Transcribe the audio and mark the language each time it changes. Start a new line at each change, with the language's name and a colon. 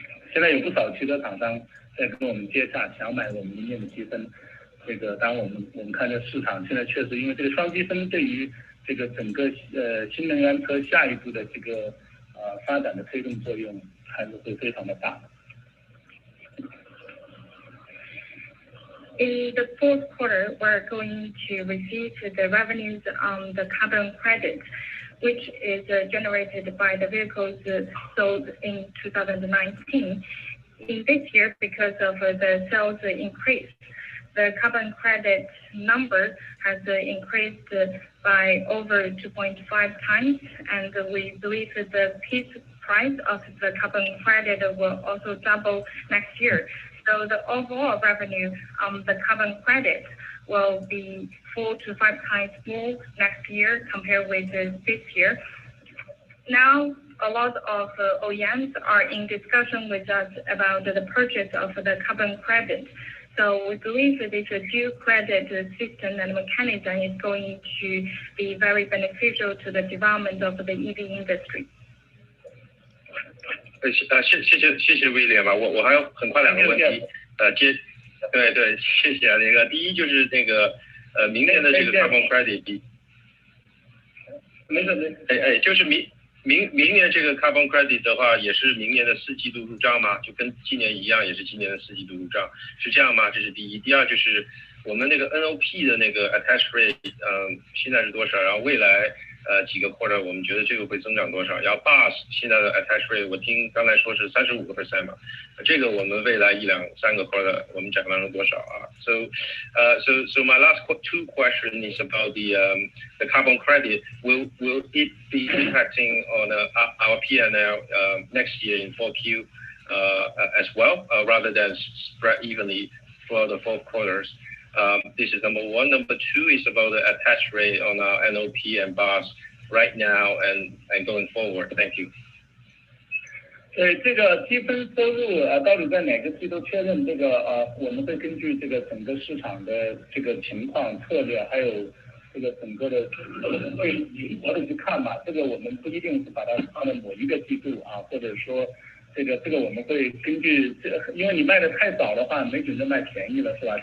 Chinese: 现在有不少汽车厂商在跟我们接洽，想买我们明年的积分。这个当然我们看这市场现在确实因为这个双积分对于这个整个新能源车下一步的这个发展的推动作用还是会非常的大。
English: In the fourth quarter, we're going to receive the revenues on the carbon credit, which is generated by the vehicles sold in 2019. In this year, because of the sales increase, the carbon credit number has increased by over 2.5 times, and we believe that the piece price of the carbon credit will also double next year. So the overall revenue on the carbon credit will be 4 to 5 times more next year compared with this year. Now, a lot of OEMs are in discussion with us about the purchase of the carbon credit. So we believe that this dual credit system and mechanism is going to be very beneficial to the development of the EV industry.
Chinese: 谢谢威廉吧，我还有很快2个问题，对，谢谢啊。那个第一就是那个明年的这个 carbon credit， 就是明年这个 carbon credit 的话，也是明年的4季度入账吗？就跟今年一样，也是今年的4季度入账，是这样吗？这是第一。第二就是我们那个 NOP 的那个 attach rate， 现在是多少？然后未来几个 quarter 我们觉得这个会增长多少？然后 bus 现在的 attach rate 我听刚才说是35% 嘛，这个我们未来1、2、3个 quarter 我们展望了多少啊 ？
English: So my last 2 question is about the carbon credit. Will it be impacting on our P&L next year in 4Q as well, rather than spread evenly for the 4 quarters? This is number 1. Number 2 is about the attach rate on our NOP and bus right now and going forward. Thank you.
Chinese: 这个积分收入到底在哪个季度确认？这个我们会根据这个整个市场的这个情况、策略，还有这个整个的会灵活的去看吧。这个我们不一定是把它放在某一个季度啊，或者说这个我们会根据因为你卖的太少的话，没准就卖便宜了，是吧？